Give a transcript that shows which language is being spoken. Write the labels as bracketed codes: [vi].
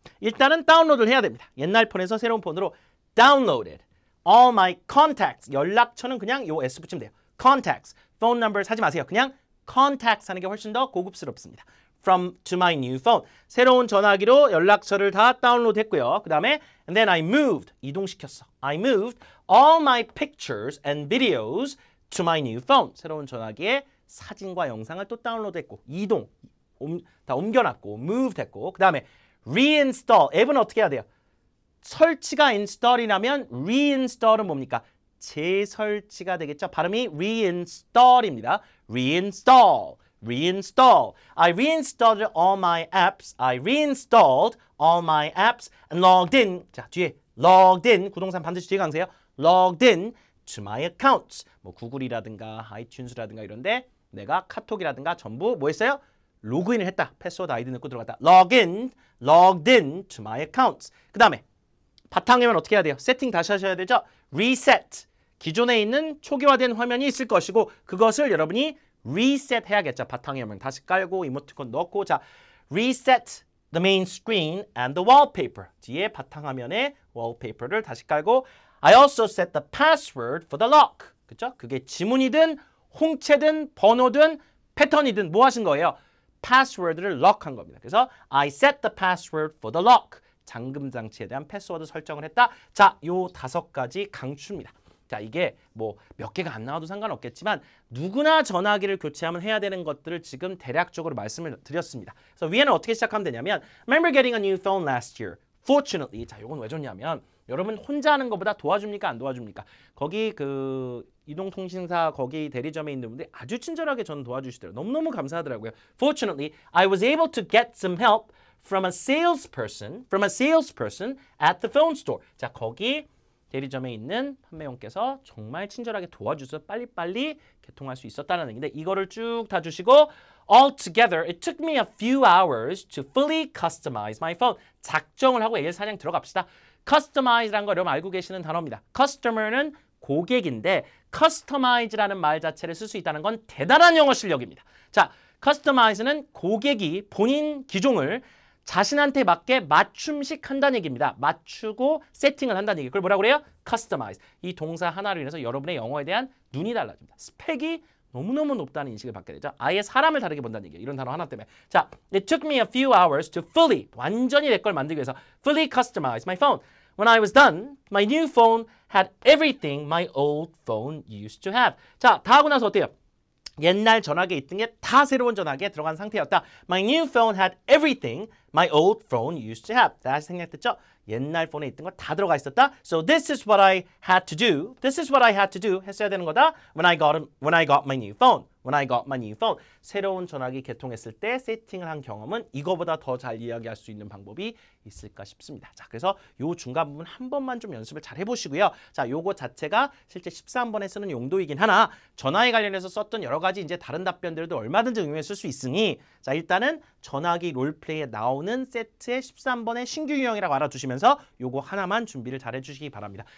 [ko] 일단은 다운로드를 해야 됩니다. 옛날 폰에서 새로운 폰으로 [en] downloaded all my contacts. [ko] 연락처는 그냥 요 S 붙이면 돼요. contacts. [en] phone numbers [ko] 하지 마세요. 그냥 contacts 하는 게 훨씬 더 고급스럽습니다. [en] From to my new phone. [ko] 새로운 전화기로 연락처를 다 다운로드 했고요. 그 다음에 [en] and then I moved. [ko] 이동시켰어. [en] I moved all my pictures and videos to my new phone. [ko] 새로운 전화기에 사진과 영상을 또 다운로드 했고 다 옮겨놨고 moved 했고 그 다음에 reinstall. 앱은 어떻게 해야 돼요? 설치가 install이라면 reinstall은 뭡니까? 재설치가 되겠죠. 발음이 reinstall입니다. [en] reinstall. reinstall. I reinstalled all my apps. I reinstalled all my apps and logged in. [ko] 자, 뒤에 logged in. 구동사 반드시 뒤에 강세요. [en] logged in to my accounts. [ko] 뭐 구글이라든가 아이튠즈라든가 이런데 내가 카톡이라든가 전부 뭐 했어요? 로그인을 했다. 패스워드 아이디 넣고 들어갔다. [en] logged in to my accounts. [ko] 그 다음에 바탕화면 어떻게 해야 돼요? 세팅 다시 하셔야 되죠? reset. 기존에 있는 초기화된 화면이 있을 것이고 그것을 여러분이 reset 해야겠죠. 바탕화면 다시 깔고 이모티콘 넣고 자 [en] reset the main screen and the wallpaper. [ko] 뒤에 바탕화면에 wallpaper를 다시 깔고 [en] I also set the password for the lock. [ko] 그렇죠? 그게 지문이든 홍채든 번호든 패턴이든 뭐 하신 거예요? password를 lock한 겁니다. 그래서 [en] I set the password for the lock. [ko] 잠금 장치에 대한 패스워드 설정을 했다. 자, 요 5가지 강추입니다. 자, 이게 뭐 몇 개가 안 나와도 상관없겠지만 누구나 전화기를 교체하면 해야 되는 것들을 지금 대략적으로 말씀을 드렸습니다. 그래서 위에는 어떻게 시작하면 되냐면 [en] Remember getting a new phone last year. Fortunately. [ko] 자, 요건 왜 좋냐면 여러분 혼자 하는 것보다 도와줍니까? 안 도와줍니까? 거기 그 이동통신사 거기 대리점에 있는 분들이 아주 친절하게 저는 도와주시더라고요. 너무너무 감사하더라고요. [en] Fortunately, I was able to get some help from a salesperson at the phone store. [ko] 자, 거기 대리점에 있는 판매원께서 정말 친절하게 도와주셔서 빨리빨리 개통할 수 있었다는 얘기인데 이거를 쭉 다 주시고 [en] Altogether, it took me a few hours to fully customize my phone. [ko] 작정을 하고 얘기를 사냥 들어갑시다. Customize라는 거 여러분 알고 계시는 단어입니다. Customer는 고객인데 Customize라는 말 자체를 쓸 수 있다는 건 대단한 영어 실력입니다. 자, Customize는 고객이 본인 기종을 자신한테 맞게 맞춤식 한다는 얘기입니다. 맞추고 세팅을 한다는 얘기. 그걸 뭐라고 그래요? [en] Customize. [ko] 이 동사 하나로 인해서 여러분의 영어에 대한 눈이 달라집니다. 스펙이 너무너무 높다는 인식을 받게 되죠. 아예 사람을 다르게 본다는 얘기예요. 이런 단어 하나 때문에. [en] 자, it took me a few hours to fully, [ko] 완전히 내 걸 만들기 위해서 [en] fully customize my phone. When I was done, my new phone had everything my old phone used to have. [ko] 자, 다 하고 나서 어때요? 옛날 전화기에 있던 게 다 새로운 전화기에 들어간 상태였다. [en] My new phone had everything my old phone used to have. [ko] 다시 생략됐죠? 옛날 폰에 있던 거 다 들어가 있었다. [en] So this is what I had to do. This is what I had to do. [ko] 했어야 되는 거다. [en] When I got my new phone. When I got my new phone. [ko] 새로운 전화기 개통했을 때 세팅을 한 경험은 이거보다 더 잘 이야기할 수 있는 방법이 있을까 싶습니다. 자, 그래서 요 중간 부분 한 번만 좀 연습을 잘 해보시고요. 자, 요거 자체가 실제 13번에 쓰는 용도이긴 하나 전화에 관련해서 썼던 여러 가지 이제 다른 답변들도 얼마든지 응용해 쓸 수 있으니 자, 일단은 전화기 롤플레이에 나오는 세트의 13번의 신규 유형이라고 알아두시면서 요거 하나만 준비를 잘 해주시기 바랍니다.